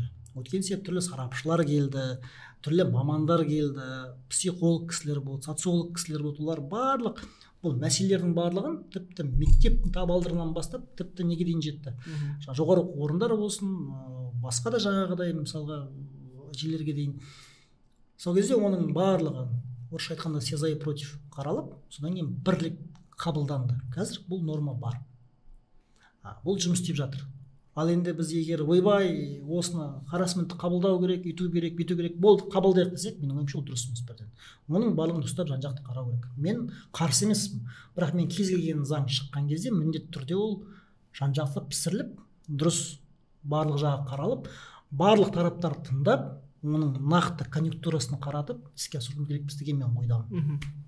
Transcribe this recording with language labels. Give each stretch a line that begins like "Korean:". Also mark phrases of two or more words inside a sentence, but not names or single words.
Kazakh: Өткен себеп түрлі сарапшылар келді, түрлі мамандар келді, психолог кісілер болды, социолог кісілер болды. Олар барлық бұл мәселелердің барлығын тіпті мектептің табалдырығынан бастап тіпті неге дейін жетті. Жоғары оқу орындары болсын, басқа да жаңағыдай мысалға жерлерге дейін. Сол кезде оның барлығы орысша айтқанда
Russian: все за и против
Kazakh: қаралып, содан кейін бірлік қабылданды. Қазір бұл норма бар. Бұл жұмыс істеп жатыр. Ал енді біз егер ойбай осыны харассментті қабылдау керек, үйту керек, бүйту керек, болды қабылдайық десек, менің ойымша ол дұрыс емес бірден. Оның барлығын ұстап жан-жақты қарау керек. Мен қарсы емеспін, бірақ мен кез келген заң шыққан кезде міндетті түрде ол жан-жақты пісіріліп, дұрыс барлық жағы қаралып, барлық тараптар тыңдап, оның нақты конъюнктурасын қаратып іске асыру керекпіз деген мен ойдамын.